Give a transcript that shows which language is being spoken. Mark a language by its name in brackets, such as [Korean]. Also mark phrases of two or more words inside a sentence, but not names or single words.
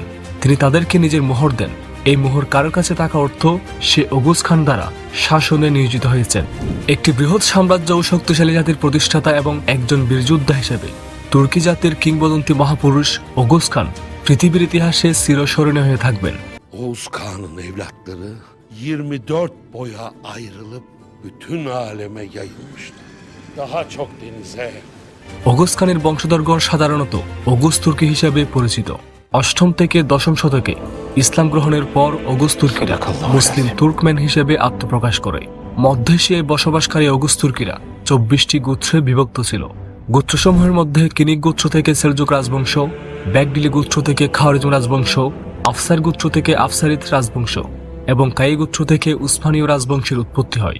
[Bangla] তিনি তাদেরকে নিজের মোহর দেন। এই মোহর কারোর কাছে থাকা অর্থ সে ওগুস খান দ্বারা শাসনে নিয়োজিত হয়েছেন। একটি বৃহৎ সাম্রাজ্য ও শক্তিশালী জাতির প্রতিষ্ঠাতা এবং একজন বীরযোদ্ধা হিসেবে তুর্কি জাতির কিংবদন্তি মহাপুরুষ ওগুস খান পৃথিবীর ইতিহাসে চিরস্মরণীয় হয়ে থাকবেন। [Turkish] Oğuz Kağan'ın evlatları 24 boya ayrılıp bütün aleme yayılmıştı. Daha çok denize. [Bangla] ওগুস খানের বংশধরগণ সাধারণত ওগুস তুর্কি হিসেবে পরিচিত। 8ম থেকে 10ম শতকে ইসলাম গ্রহণের পর ওগুস তুর্কিরা মুসলিম তুর্কম্যান হিসেবে আত্মপ্রকাশ করে। মধ্য এশিয়ায় বসবাসকারী ওগুস তুর্কিরা 24টি গোত্রে বিভক্ত ছিল। গোত্রসমূহের মধ্যে কিনিক গোত্র থেকে সেলজুক রাজবংশ, ব্যাগডিলি গোত্র থেকে খাওয়ারিজম রাজবংশ, আফসার গোত্র থেকে আফসারিদ রাজবংশ এবং কাই গোত্র থেকে উসমানীয় রাজবংশের উৎপত্তি হয়।